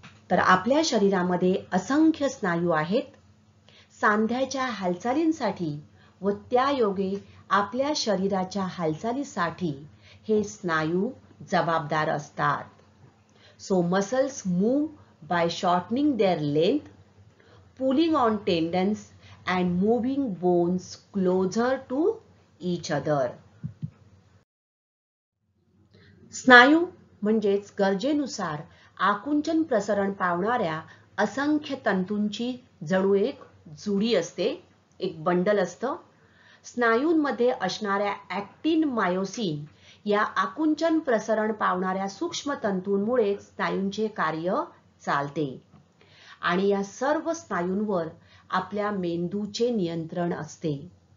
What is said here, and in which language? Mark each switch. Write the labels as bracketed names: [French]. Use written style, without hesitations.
[Marathi] तर आपल्या शरीरामध्ये असंख्य स्नायू आहेत. सांध्याच्या हालचालींसाठी व त्यायोगे आपल्या शरीराच्या हालचालीसाठी हे स्नायू जबाबदार असतात. [English] So muscles move by shortening their length, pulling on tendons and moving bones closer to each other. [Marathi] स्नायू म्हणजेच गरजेनुसार आकुंचन प्रसरण पावणाऱ्या असंख्य तंतूंची जणू एक जुडी असते, एक बंडल असतं. स्नायूंमध्ये असणाऱ्या ॲक्टिन, मायोसिन या आकुंचन प्रसरण पावणाऱ्या सूक्ष्म तंतूंमुळे स्नायूंचे कार्य चालते आणि या सर्व स्नायूंवर आपल्या मेंदूचे नियंत्रण असते.